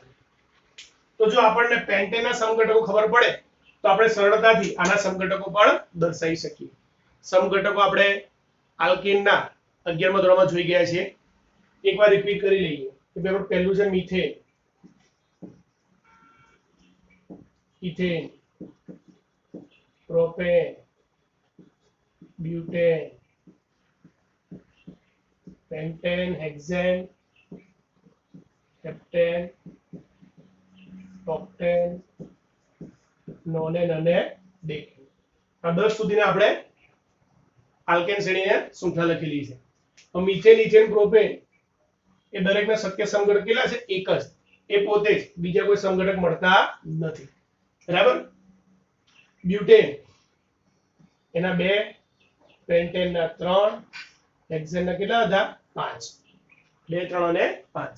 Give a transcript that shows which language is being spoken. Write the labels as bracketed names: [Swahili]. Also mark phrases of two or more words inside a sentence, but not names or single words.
[Gujarati] તો જો આપણને પેન્ટેનના સમઘટકો ખબર પડે તો આપણે સરળતાથી આના સમઘટકો પણ દર્શાવી શકીએ. સમઘટકો આપણે આલ્કેનના 11મા ધોરણમાં જોઈ ગયા છીએ. એકવાર રિપીટ કરી લઈએ કે પેપર પહેલું છે મીથેન, ઇથેન, પ્રોપેન, ब्यूटेन, पेंटेन, हेक्सेन, हेप्टेन, ऑक्टेन, नोनेन અને ડેકેન. આ 10 સુધીને આપણે આલ્કેન શ્રેણીને શૃંખલા લખેલી છે. તો મિથેન, ઇથેન, પ્રોપેન એ દરેકના શક્ય સમઘટક કેટલા છે એક જ. એ પોતે જ બીજા કોઈ સમઘટક મળતા નથી. બરાબર. બ્યુટેન એના 2, પેન્ટેન ના 3, હેક્સેન ના કેટલા હતા 5, 2, 3 અને 5.